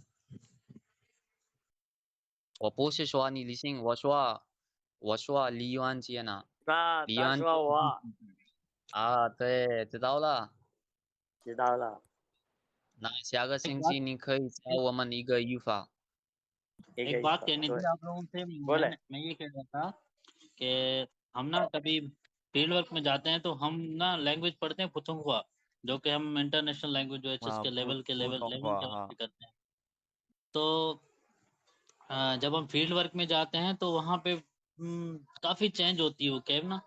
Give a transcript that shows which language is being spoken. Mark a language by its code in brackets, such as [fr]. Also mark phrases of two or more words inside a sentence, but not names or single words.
[zh] 我不是说你李信，我说李元杰呢。那他说我啊，对，知道了。知道了。那下个星期你可以教我们一个语法。 [hi] एक बात कहनी थी आप लोगों से मैं ये कह रहा था कि हम ना कभी [en] field work [hi] में जाते हैं तो हम ना लैंग्वेज पढ़ते हैं पुथुंगवा, जो कि हम [en] international language [hi] जो एचएस के लेवल के करते हैं। तो जब हम [en] field work [hi] में जाते हैं तो वहाँ पे काफ़ी चेंज होती है वो कैब ना।